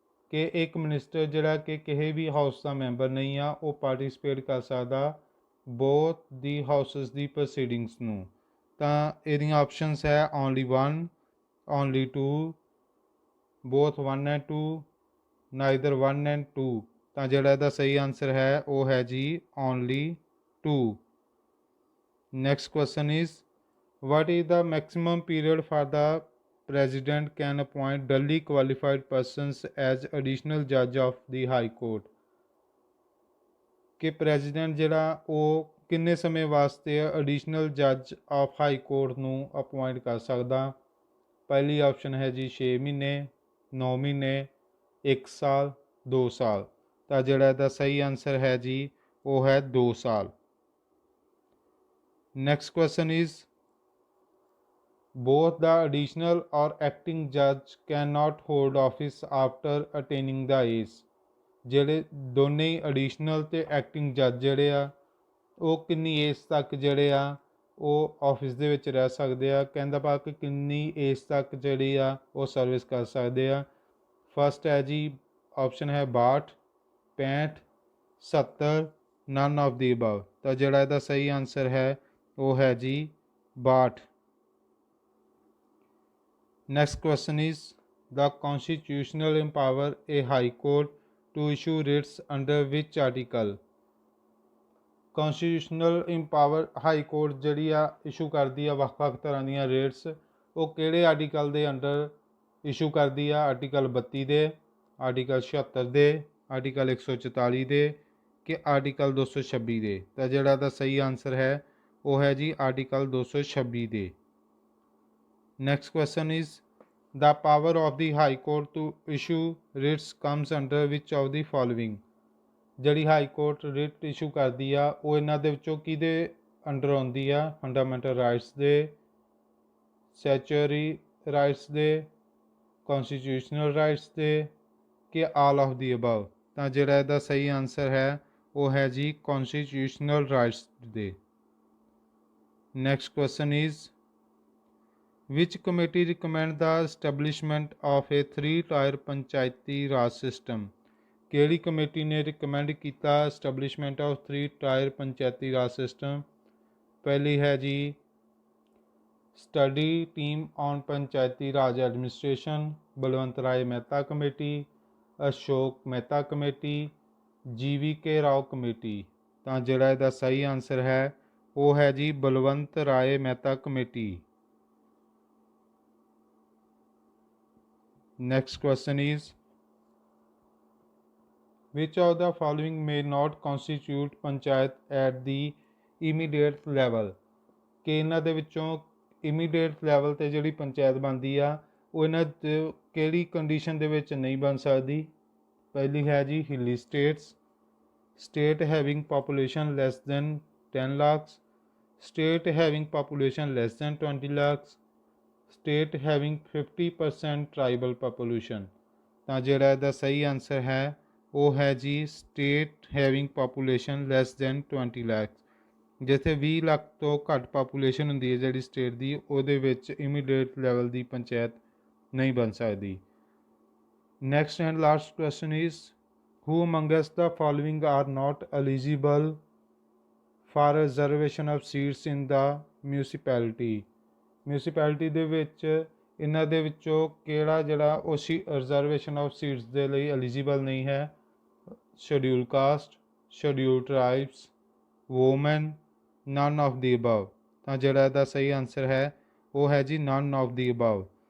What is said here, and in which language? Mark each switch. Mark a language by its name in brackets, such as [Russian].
[Punjabi] ਕਿ ਇੱਕ ਮਿਨਿਸਟਰ ਜਿਹੜਾ ਕਿ ਕਿਸੇ ਵੀ ਹਾਊਸ ਦਾ ਮੈਂਬਰ ਨਹੀਂ ਆ ਉਹ ਪਾਰਟੀਸਪੇਟ ਕਰ ਸਕਦਾ ਬੋਥ ਦੀ ਹਾਊਸਿਸ ਦੀ ਪ੍ਰੋਸੀਡਿੰਗਸ ਨੂੰ। ਤਾਂ ਇਹਦੀਆਂ ਆਪਸ਼ਨਸ ਹੈ only 1, only 2, both 1 and 2, neither 1 and 2। ਤਾਂ ਜਿਹੜਾ ਇਹਦਾ ਸਹੀ ਆਨਸਰ ਹੈ ਉਹ ਹੈ ਜੀ only 2। [English] Next question is what is the maximum period for the president can appoint duly qualified persons as additional judge of the high court। [Punjabi] ਕਿ president ਜਿਹੜਾ ਉਹ ਕਿੰਨੇ ਸਮੇਂ ਵਾਸਤੇ ਐਡੀਸ਼ਨਲ ਜੱਜ ਆਫ ਹਾਈ ਕੋਰਟ ਨੂੰ ਅਪੁਆਇੰਟ ਕਰ ਸਕਦਾ? ਪਹਿਲੀ ਆਪਸ਼ਨ ਹੈ ਜੀ 6 ਮਹੀਨੇ, 9 ਮਹੀਨੇ, 1 ਸਾਲ, 2 ਸਾਲ। ਤਾਂ ਜਿਹੜਾ ਇਹਦਾ ਸਹੀ ਆਨਸਰ ਹੈ ਜੀ ਉਹ ਹੈ 2 ਸਾਲ। [English] Next question is both the additional or acting judge cannot hold office after attaining the age। [Punjabi] ਜਿਹੜੇ ਦੋਨੇ ਹੀ ਐਡੀਸ਼ਨਲ ਅਤੇ ਐਕਟਿੰਗ ਜੱਜ ਜਿਹੜੇ ਆ ਉਹ ਕਿੰਨੀ ਏਜ ਤੱਕ ਜਿਹੜੇ ਆ ਉਹ ਆਫਿਸ ਦੇ ਵਿੱਚ ਰਹਿ ਸਕਦੇ ਆ? ਕਹਿੰਦਾ ਭਾ ਕਿ ਕਿੰਨੀ ਏਜ ਤੱਕ ਜਿਹੜੀ ਆ ਉਹ ਸਰਵਿਸ ਕਰ ਸਕਦੇ ਆ। ਫਸਟ ਹੈ ਜੀ ਆਪਸ਼ਨ ਹੈ 62, 65, 70, ਨਨ ਆਫ ਦੀ ਅਬਵ। ਤਾਂ ਜਿਹੜਾ ਇਹਦਾ ਸਹੀ ਆਨਸਰ ਹੈ ਉਹ ਹੈ ਜੀ 62। [English] Next question is the constitutional empower a high court to issue writs under which article। constitutional empower [Punjabi] high court ਜਿਹੜੀ ਆ ਇਸ਼ੂ ਕਰਦੀ ਆ ਵੱਖ-ਵੱਖ ਤਰ੍ਹਾਂ ਦੀਆਂ ਰੇਟਸ, ਉਹ ਕਿਹੜੇ ਆਰਟੀਕਲ ਦੇ ਅੰਡਰ ਇਸ਼ੂ ਕਰਦੀ ਆ? ਆਰਟੀਕਲ 32 ਦੇ, ਆਰਟੀਕਲ 76 ਦੇ, ਆਰਟੀਕਲ 144 ਦੇ ਕਿ ਆਰਟੀਕਲ 226 ਦੇ। ਤਾਂ ਜਿਹੜਾ ਦਾ ਸਹੀ ਆਨਸਰ ਹੈ ਉਹ ਹੈ ਜੀ ਆਰਟੀਕਲ 226 ਦੇ। [English] Next question is the power of the High Court to issue writs comes under which of the following। [Punjabi] ਜਿਹੜੀ ਹਾਈ ਕੋਰਟ ਰਿਟ ਇਸ਼ੂ ਕਰਦੀ ਆ ਉਹ ਇਹਨਾਂ ਦੇ ਵਿੱਚੋਂ ਕਿਹਦੇ ਅੰਡਰ ਆਉਂਦੀ ਆ? ਫੰਡਾਮੈਂਟਲ ਰਾਈਟਸ ਦੇ, ਸਟੈਚੂਟਰੀ ਰਾਈਟਸ ਦੇ, ਕੌਨਸਟੀਟਿਊਸ਼ਨਲ ਰਾਈਟਸ ਦੇ ਕਿ ਆਲ ਆਫ ਦੀ ਅਬਵ। ਤਾਂ ਜਿਹੜਾ ਇਹਦਾ ਸਹੀ ਆਨਸਰ ਹੈ ਉਹ ਹੈ ਜੀ ਕੌਨਸਟੀਟਿਊਸ਼ਨਲ ਰਾਈਟਸ ਦੇ। [English] Next question is which committee recommend the establishment of a 3-tier Panchayati Raj system. [Punjabi] ਕਿਹੜੀ ਕਮੇਟੀ ਨੇ ਰਿਕਮੈਂਡ ਕੀਤਾ ਐਸਟੈਬਲਿਸ਼ਮੈਂਟ ਆਫ 3-tier ਪੰਚਾਇਤੀ ਰਾਜ ਸਿਸਟਮ? ਪਹਿਲੀ ਹੈ ਜੀ ਸਟੱਡੀ ਟੀਮ ਔਨ ਪੰਚਾਇਤੀ ਰਾਜ ਐਡਮਿਨਿਸਟ੍ਰੇਸ਼ਨ, ਬਲਵੰਤ ਰਾਏ Mehta committee, Ashok Mehta committee, GVK Rao committee. ਤਾਂ ਜਿਹੜਾ ਇਹਦਾ ਸਹੀ ਆਨਸਰ ਹੈ ਉਹ ਹੈ ਜੀ ਬਲਵੰਤ ਰਾਏ Mehta committee. [English] Next question is which of the following may not constitute panchayat at the immediate level। [Punjabi] ਕਿ ਇਹਨਾਂ ਦੇ ਵਿੱਚੋਂ ਇਮੀਡੀਏਟ ਲੈਵਲ 'ਤੇ ਜਿਹੜੀ ਪੰਚਾਇਤ ਬਣਦੀ ਆ ਉਹ ਇਹਨਾਂ ਕਿਹੜੀ ਕੰਡੀਸ਼ਨ ਦੇ ਵਿੱਚ ਨਹੀਂ ਬਣ ਸਕਦੀ। ਪਹਿਲੀ ਹੈ ਜੀ [English] Hilly states, state having population less than 10 lakhs, state having population less than 20 lakhs, state having 50% tribal population। [Punjabi] ਤਾਂ ਜਿਹੜਾ ਇਹਦਾ ਸਹੀ ਆਨਸਰ ਹੈ ਉਹ ਹੈ ਜੀ [English] state having population less than 20 lakhs। [Punjabi] ਜਿੱਥੇ 20 ਲੱਖ ਤੋਂ ਘੱਟ ਪਾਪੂਲੇਸ਼ਨ ਹੁੰਦੀ ਹੈ ਜਿਹੜੀ ਸਟੇਟ ਦੀ, ਉਹਦੇ ਵਿੱਚ ਇਮੀਡੀਏਟ ਲੈਵਲ ਦੀ ਪੰਚਾਇਤ ਨਹੀਂ ਬਣ ਸਕਦੀ। [English] Next and last question is who amongst the following are not eligible for reservation of seats in the municipality। [Punjabi] Municipality ਦੇ ਵਿੱਚ ਇਹਨਾਂ ਦੇ ਵਿੱਚੋਂ ਕਿਹੜਾ ਜਿਹੜਾ ਉਹ ਰਿਜ਼ਰਵੇਸ਼ਨ ਆਫ ਸੀਟਸ ਦੇ ਲਈ ਐਲੀਜੀਬਲ ਨਹੀਂ ਹੈ। Schedule caste, schedule ਟਰਾਈਬਸ, woman, none of ਦੀ above. ਤਾਂ ਜਿਹੜਾ ਇਹਦਾ ਸਹੀ ਆਨਸਰ ਹੈ ਉਹ ਹੈ ਜੀ ਨਨ ਆਫ ਦੀ ਅਬਵ।